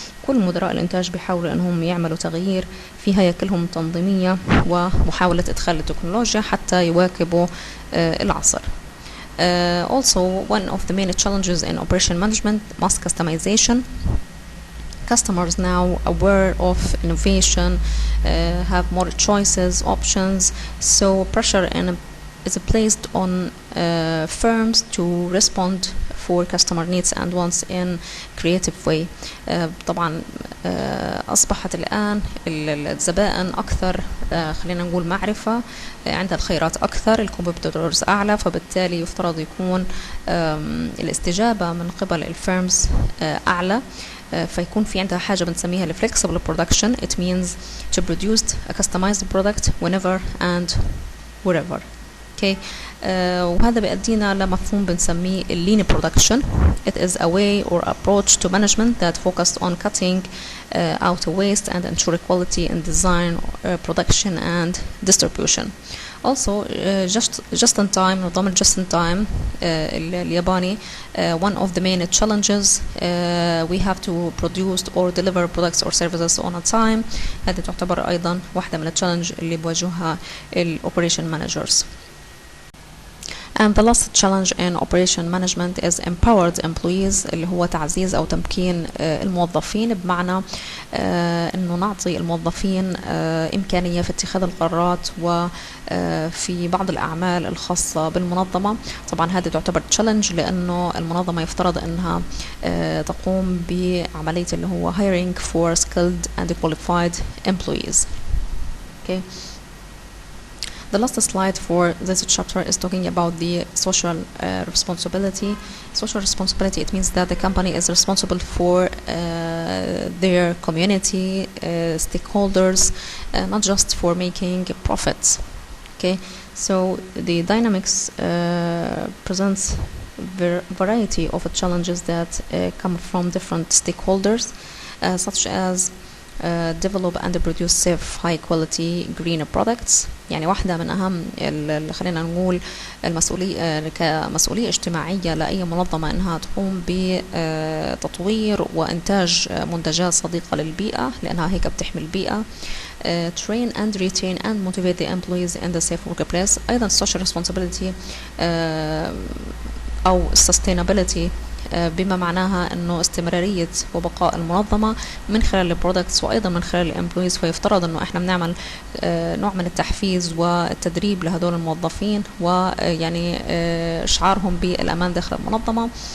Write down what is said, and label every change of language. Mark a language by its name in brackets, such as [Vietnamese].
[Arabic] كل مدراء الإنتاج بيحاولوا أنهم يعملوا تغيير في هياكلهم التنظيمية ومحاولة إدخال التكنولوجيا حتى يواكبوا العصر. [English] Also, one of the main challenges in operation management mass customization. Customers now aware of innovation, have more choices, options, so pressure is placed on firms to respond for customer needs and wants in creative way. [Arabic] طبعا أصبحت الآن الزبائن أكثر خلينا نقول معرفة، عندها الخيارات أكثر، الكومبيتيتورز أعلى، فبالتالي يفترض يكون الاستجابة من قبل الفيرمز أعلى، فيكون في عندها حاجة بنسميها flexible production. [English] It means to produce a customized product whenever and wherever. Okay. [Arabic] وهذا بيأدينا لمفهوم بنسميه lean production. [English] It is a way or approach to management that focused on cutting out waste and ensure quality in design, production and distribution. Also, just in time, نظام just in time الياباني one of the main challenges we have to produce or deliver products or services on a time. [Arabic] هذه تعتبر أيضا واحدة من التشالنج اللي بواجهها operation managers. [English] And the last challenge in operation management is empowered employees [Arabic] اللي هو تعزيز أو تمكين الموظفين، بمعنى إنه نعطي الموظفين إمكانية في اتخاذ القرارات وفي بعض الأعمال الخاصة بالمنظمة. طبعا هذه تعتبر challenge لأنه المنظمة يفترض أنها تقوم بعملية اللي هو [English] hiring for skilled and qualified employees. Okay. The last slide for this chapter is talking about the social responsibility. Social responsibility, it means that the company is responsible for their community, stakeholders, not just for making profits. Okay, so the dynamics presents variety of challenges that come from different stakeholders, such as develop and produce safe high quality green products. [Arabic] يعني واحدة من أهم خلينا نقول المسؤولية كمسؤولية اجتماعية لأي منظمة أنها تقوم بتطوير وإنتاج منتجات صديقة للبيئة لأنها هيك بتحمي البيئة. [English] Train and retain and motivate the employees in the safe workplace. [Arabic] أيضا social responsibility أو sustainability بما معناها انه استمرارية وبقاء المنظمة من خلال البرودكتس وايضا من خلال الامبلويز. فيفترض انه احنا بنعمل نوع من التحفيز والتدريب لهدول الموظفين ويعني اشعارهم بالامان داخل المنظمة.